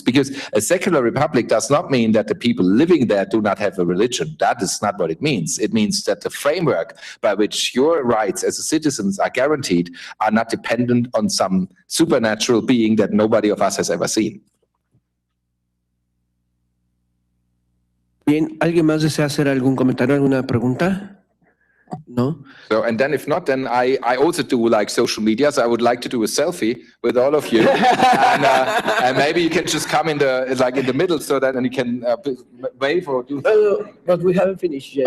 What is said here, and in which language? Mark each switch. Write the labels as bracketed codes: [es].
[en] Because a secular republic does not mean that the people living there do not have a religion. That is not what it means. It means that the framework by which your rights as citizens are guaranteed are not dependent on some supernatural being that nobody of us has ever seen. [es] Bien, ¿alguien más desea hacer algún comentario, alguna pregunta? ¿no? [en] So, and then if not, then I also do like social media. So I would like to do a selfie with all of you, and maybe you can just come in the middle, so that and you can wave or do. No, but we haven't finished yet.